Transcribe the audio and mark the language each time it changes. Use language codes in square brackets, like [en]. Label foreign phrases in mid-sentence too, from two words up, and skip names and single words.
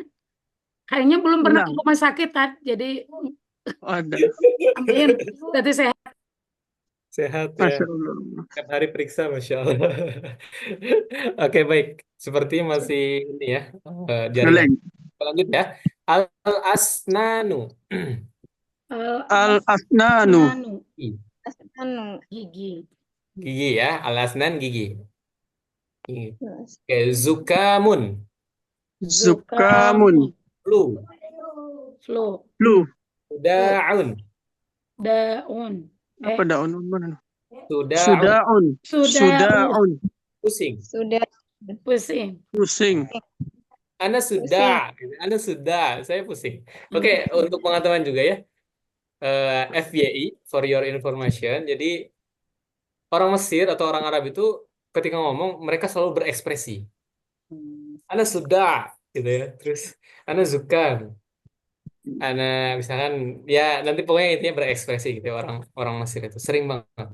[id] Kayaknya belum pernah ke Enggak. rumah sakit, Tad. Jadi Ada. amin. Berarti sehat. Sehat ya. [ar] Masya Allah. [id] Setiap hari periksa, [ar] Masya Allah. [id] Oke, baik. Seperti masih ini ya, jaringan. Geleng. Lanjut ya. Al-asnanu. [ar] Al-Asnanu. [id] Anu, Anu. gigi. Gigi ya. Al-asnan gigi. Gigi. Oke, zukamun. [ar] Zukamun. [id] Flu. Flu. Flu. [ar] Sudaun. [id] Daun. Apa daun? Mana? [ar] Sudaun. Sudaun. Sudaun. [id] Pusing. Sudah. Pusing. Pusing. Anda sudah. Anda sudah. Saya pusing. Oke, untuk pengetahuan juga ya. [en] FYI, for your information. [id] Jadi, orang Mesir atau orang Arab itu ketika ngomong, mereka selalu berekspresi. Anda sudah, gitu ya. Terus, Anda suka. Anda misalkan, ya nanti pokoknya intinya berekspresi gitu ya, orang Mesir itu. Sering banget.